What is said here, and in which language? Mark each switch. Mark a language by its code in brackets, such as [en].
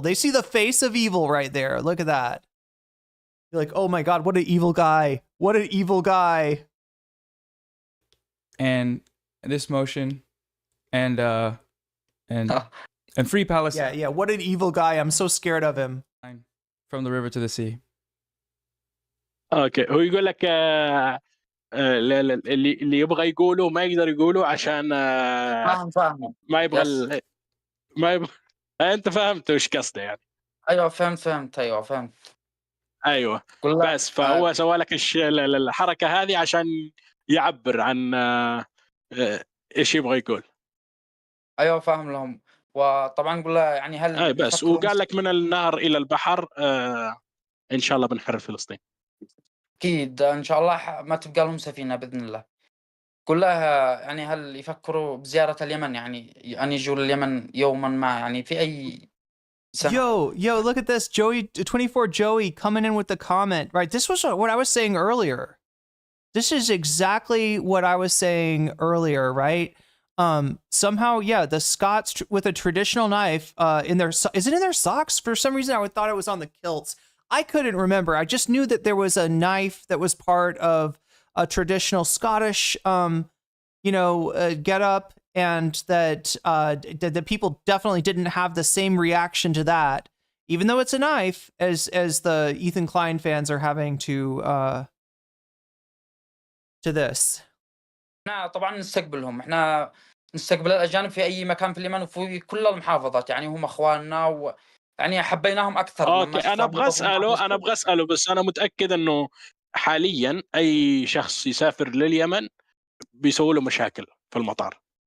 [en] They see the face of evil right there. Look at that. You're like, oh my God, what an evil guy. What an evil guy. And this motion and free Palestine. Yeah, what an evil guy. I'm so scared of him. From the river to the sea. [ar] اوكي، هو يقول لك اللي يبغى يقوله ما يقدر يقوله عشان فاهم ما يبغى [en] يس. [ar] ما يبغى انت فهمت وش قصده يعني. ايوه فهمت ايوه فهمت. ايوه كلها بس فهو سوى لك الحركه هذه عشان يعبر عن ايش يبغى يقول. ايوه فاهم لهم. وطبعا قول لها يعني هل اي بس وقال لك من النهر الى البحر ان شاء الله بنحرر فلسطين. اكيد ان شاء الله ما تبقى لهم سفينه باذن الله. قول لها يعني هل يفكروا بزياره اليمن، يعني ان يجوا اليمن يوما ما، يعني في اي سنه. [en] Yo, look at this. Joey, 24 Joey coming in with the comment, right? This was what I was saying earlier. This is exactly what I was saying earlier, right? Somehow, yeah, the Scots with a traditional knife in their, is it in their socks? For some reason, I thought it was on the kilts. I couldn't remember. I just knew that there was a knife that was part of a traditional Scottish, get up, and that the people definitely didn't have the same reaction to that, even though it's a knife, as the Ethan Klein fans are having to this. [ar] احنا طبعا احنا نستقبل الاجانب في اي مكان في اليمن وفي كل المحافظات، يعني هم اخواننا ويعني حبيناهم اكثر. اوكي انا ابغى اساله بس انا متاكد انه حاليا اي شخص يسافر لليمن بيسووا له مشاكل في المطار.